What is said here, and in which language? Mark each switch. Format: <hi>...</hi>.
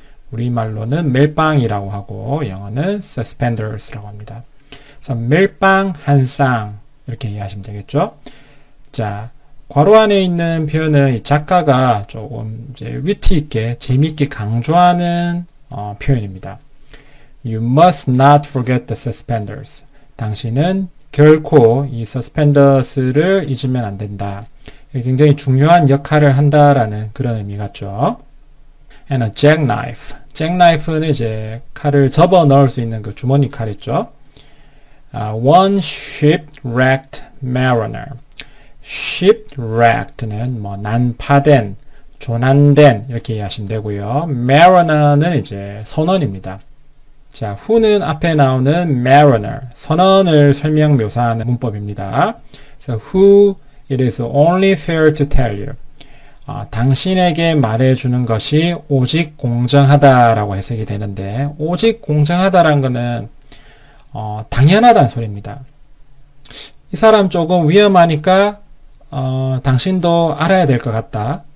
<ko>우리말로는 멜빵이라고 하고 영어는 suspenders라고 합니다. 그래서 멜빵 한 쌍 이렇게 이해하시면 되겠죠. 자, 괄호 안에 있는 표현은 이 작가가 조금 이제 위트 있게 재미있게 강조하는 표현입니다.</ko> <en>You must not forget the suspenders.</en> <ko>당신은 결코 이 suspenders를 잊으면 안 된다. 굉장히 중요한 역할을 한다라는 그런 의미 같죠.</ko> <en>And a jackknife.</en> <ko>jackknife는 이제 칼을 접어 넣을 수 있는 그 주머니 칼 있죠.</ko> <en>One shipwrecked mariner.</en> <ko>shipwrecked는 뭐 난파된, 조난된 이렇게 이해하시면 되고요. mariner는 이제 선원입니다. 자, who는 앞에 나오는 mariner, 선원을 설명 묘사하는 문법입니다.</ko> <en>그래서 who it is only fair to tell you.</en> <ko>당신에게 말해주는 것이 오직 공정하다라고 해석이 되는데, 오직 공정하다라는 것은 당연하다는 소리입니다. 이 사람 조금 위험하니까 당신도 알아야 될 것 같다.</ko>